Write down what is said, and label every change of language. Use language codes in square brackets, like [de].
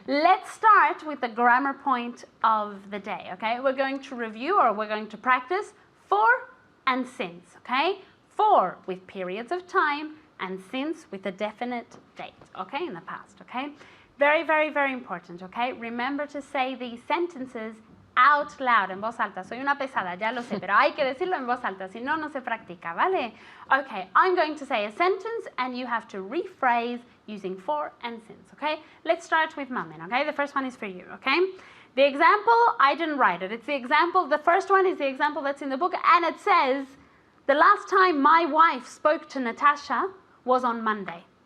[en] Let's start with the grammar point of the day. Okay. We're going to review or we're going to practice for and since. Okay. For with periods of time and since with a definite date. Okay, in the past. Okay. Very, very, very important. Okay. Remember to say these sentences out loud, [es] en voz alta. Soy una pesada, ya lo sé, pero hay que decirlo en voz alta, si no, no se practica, ¿vale? [en] Okay, I'm going to say a sentence and you have to rephrase using for and since, okay? Let's start with Mamen, okay? The first one is for you, okay? The example, I didn't write it. It's the example, the first one is the example that's in the book, and it says, the last time my wife spoke to Natasha was on Monday.